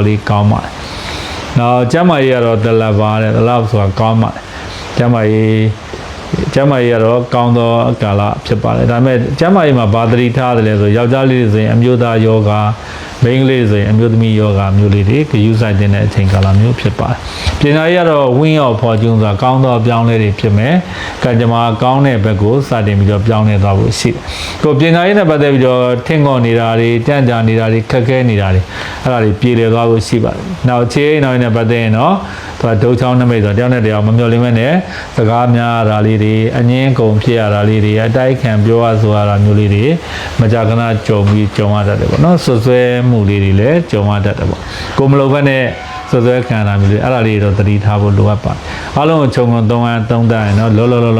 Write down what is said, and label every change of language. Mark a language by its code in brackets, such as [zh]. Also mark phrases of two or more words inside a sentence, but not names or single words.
[my] လေးကောင်းပါတယ်နောက်ကျမကြီးကတော့တလပါတဲ့တလောက်ဆိုတာကောင်းပါတယ်ကျမကြီးကတော့ကောင်းသောကာလဖြစ်ပါတယ် ဒါပေမဲ့ကျမကြီးမှာဘာသတိထားတယ်လဲဆိုယောက်ျားလေးတွေဆိုရင်အမျိုးသားယောဂမိန်းကလေးဆိုရင်အမျိုးသမီးယောဂမျိုးလေးတွေဂရုစိုက်တဲ့အချိန်ကာလမျိုးဖြစ်ပါတယ်ပညာရေးကတော့ [en] win of fortune [my] ဆိုတာကောင်းသောပြောင်းလဲတွေဖြစ်မယ်ကံကြမ္မာကောင်းတဲ့ဘက်ကိုစတင်ပြီးတော့ပြောင်းလဲသွားဖို့ရှိတယ်ကိုပညာရေးနဲ့ပတ်သက်ပြီးတော့ထင်ခေါ်နေတာတွေကြံ့ကြာနေတာတွေခက်ခဲနေတာတွေအဲ့ဒါတွေပြေလည်သွားဖို့ရှိ ပါတယ်နောက်ခြေအိမ်နောက်နဲ့ပတ်သက်ရင်တော့သူကဒုတ်ချောင်းနမိတ်ဆိုတယောက်နဲ့တယောက်မမျှော်လင့်မဲ့နဲ့စကားများရတာလေးတွေအငင်းကုန်ဖြစ်ရတာလေးတွေအတိုက်ခံပြောရဆိုရတာမျိုးလေးတွေမကြာခဏကြုံရတတ်တယ်ပေါ့နော်ဆွဆွဲမှုလေးတွေလည်းကြုံရတတ်တယ်ပေါ့ကိုမလိုဘက်နဲ့ဆွဆွဲခံတာမျိုးလေးအဲ့ဒါလေးတော့သတိထားဖို့လိုအပ်ပါတယ်အားလုံးကိုခြုံငုံသုံးတတ်ရင်တော့လော